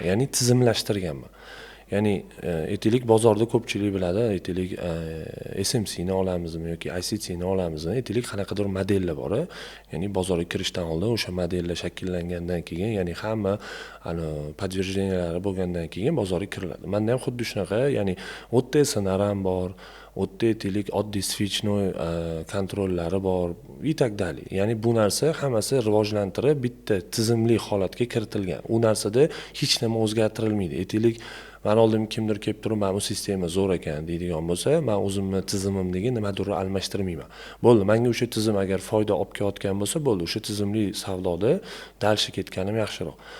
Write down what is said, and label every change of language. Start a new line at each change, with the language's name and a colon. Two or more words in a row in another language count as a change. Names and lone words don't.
Uzbek: Ya'ni tizimlashtirganman. Ya'ni aytaylik bozorda ko'pchilik biladi, aytaylik SMC ni olamizmi yoki ICT ni olamizmi, aytaylik qanaqadir modellar bor. Ya'ni bozorga kirishdan oldin o'sha modellar shakllangandan keyin, ya'ni hamma подтверждениялari bo'lgandan keyin bozorga kiriladi. Menda ham xuddi shunaqa, ya'ni o'tda SNR ham bor, o'tda aytaylik oddiy switchnoy kontrollari bor
Russian: и так далее.
Uzbek: Ya'ni bu narsa hammasi rivojlantirib bitta tizimli holatga kiritilgan. U narsada hech nima o'zgartirilmaydi. Aytaylik, men oldimga kimdir kelib turib, "Men bu sistema zo'r ekan" deydigan bo'lsa, men o'zimni tizimimdagi nimadir almashtirmayman. Bo'ldi, menga o'sha tizim agar foyda olib kelayotgan bo'lsa, bo'ldi, o'sha tizimli savdoda dalshi ketganim yaxshiroq.